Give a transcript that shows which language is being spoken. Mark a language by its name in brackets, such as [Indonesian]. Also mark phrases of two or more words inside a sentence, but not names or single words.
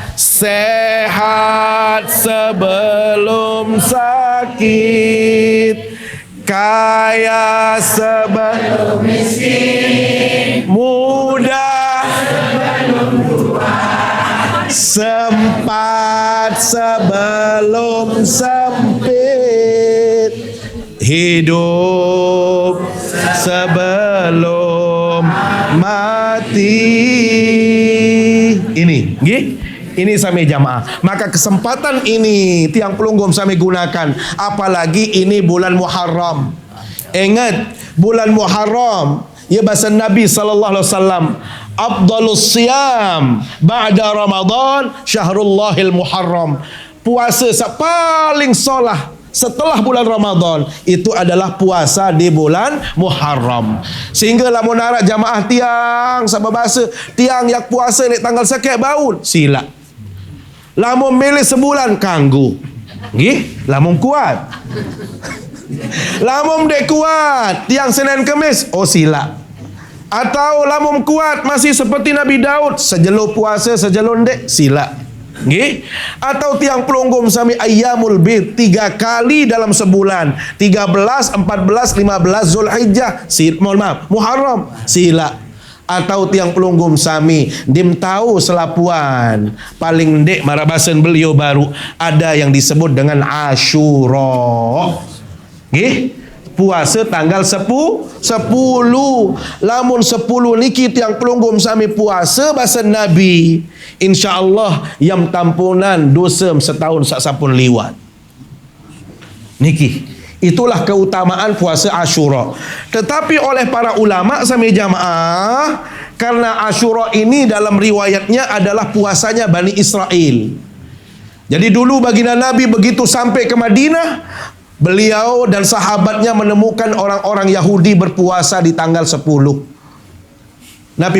[Indonesian] sehat sebelum sakit, kaya sebelum miskin, muda sebelum tua, sempat sebelum sempit, hidup sebelum mati. Ini [Sasak] sami jamaah. [Indonesian] Maka kesempatan ini [Sasak] tiang pelunggum sami [Indonesian] gunakan. Apalagi ini bulan Muharram. Ingat, bulan Muharram, ya bahasa Nabi [Arabic] صلى الله عليه وسلم, أفضل الصيام بعد رمضان شهر الله المحرم. [Indonesian] Puasa paling solah setelah bulan Ramadan itu adalah puasa di bulan Muharram. [Sasak] Sehingga lamun arak jamaah tiang sama bahasa tiang yang puasa di tanggal sekian baun sila. Lamun milih sebulan kanggu. Nggih, lamun kuat. Lamun dek kuat tiang Senin Kemis oh sila. Atau lamun kuat masih seperti Nabi Daud sejelo puasa sejelo dek sila. Nggih? [Indonesian] Atau [Sasak] tiang pelunggum sami [Arabic] أيام البيض [Indonesian] 3 kali dalam sebulan, 13, 14, 15 Zulhijjah, Muharram, sila. [Sasak] Atau tiang pelunggum sami dim tahu selapuan paling dek marabasen beliau baru ada yang disebut dengan Asyura. [Indonesian] Nggih? Puasa tanggal 10. [Sasak] Lamun 10 niki tiang pelunggum sami puasa bahasa Nabi, insyaallah yang tampunan dosa setahun sak sampun liwat. [Indonesian] Niki itulah keutamaan puasa Asyura. Tetapi oleh para ulama [Sasak] sami jamaah, [Indonesian] karena Asyura ini dalam riwayatnya adalah puasanya Bani Israel. Jadi dulu baginda Nabi begitu sampai ke Madinah, beliau dan sahabatnya menemukan orang-orang Yahudi berpuasa di tanggal 10.